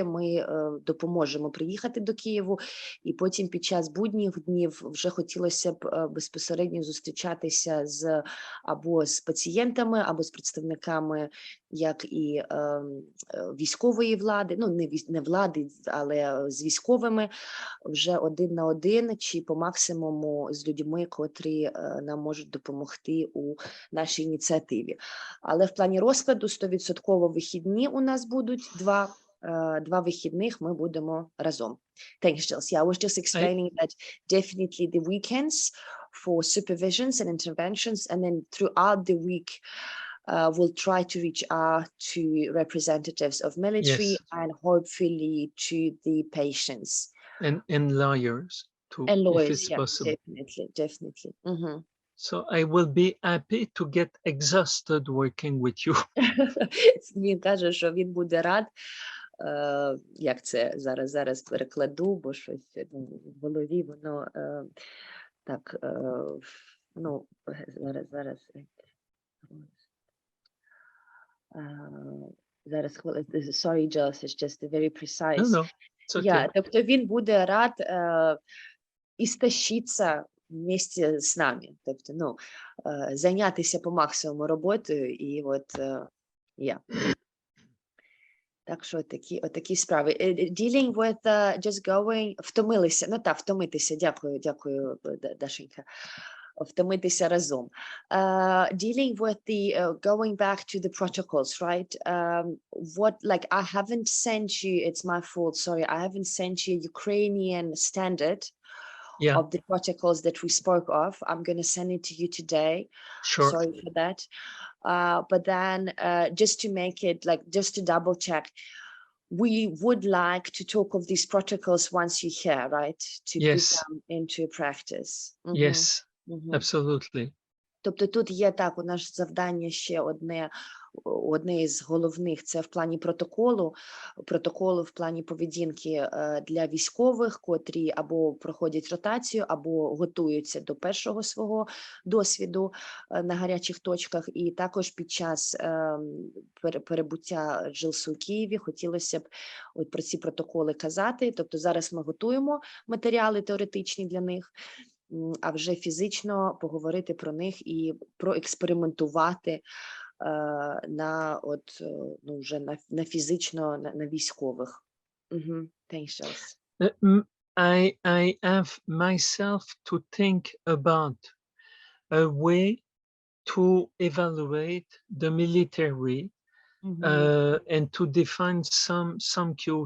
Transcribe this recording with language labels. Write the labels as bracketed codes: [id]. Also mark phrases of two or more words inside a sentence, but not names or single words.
[uk] ми допоможемо приїхати до Києву, і потім під час будніх днів вже хотілося б безпосередньо зустрічатися або з пацієнтами, або з представниками як і військової влади, ну не влади, але з військовими, вже 1 на 1, чи по максимуму з людьми, котрі нам можуть допомогти у нашій ініціативі. Але в плані розкладу 100% вихідні у нас будуть 2 вихідних ми будемо разом. [en] Thanks, Jules. Yeah, I was just explaining that definitely the weekends for supervisions and interventions, and then throughout the week, we'll try to reach out to representatives of military and hopefully to the patients. And lawyers too, And lawyers, if it's possible. definitely. Mm-hmm. So I will be happy to get exhausted working with you. [uk] Він каже, що він буде рад, як це зараз перекладу, бо щось в голові воно так, ну, зараз [en] sorry, Jules, it's just very precise. No, it's okay. [uk] Тобто він буде рад істощитися вместе з нами, тобто, ну, зайнятися по максимуму роботою, і от, Так що отакі справи. [en] Dealing with just going, [uk] втомитися, дякую, Дашенька, втомитися разом. [en] Dealing with the, going back to the protocols, right? I haven't sent you, it's my fault, sorry, I haven't sent you Ukrainian standard of the protocols that we spoke of. I'm going to send it to you today. Sure. Sorry for that. But then just to make it, just to double check, we would like to talk of these protocols once you're here, right? To put them into practice. Mm-hmm. Yes, absolutely. [uk] Тобто тут є так, у нас завдання ще одне із головних, це в плані протоколу в плані поведінки для військових, котрі або проходять ротацію, або готуються до першого свого досвіду на гарячих точках. І також під час перебуття Джилсу у Києві хотілося б про ці протоколи казати. Тобто зараз ми готуємо матеріали теоретичні для них, а вже фізично поговорити про них і проекспериментувати вже на фізично, на військових. [en] Thanks, Charles. I have myself to think about a way to evaluate the military and to define some cues.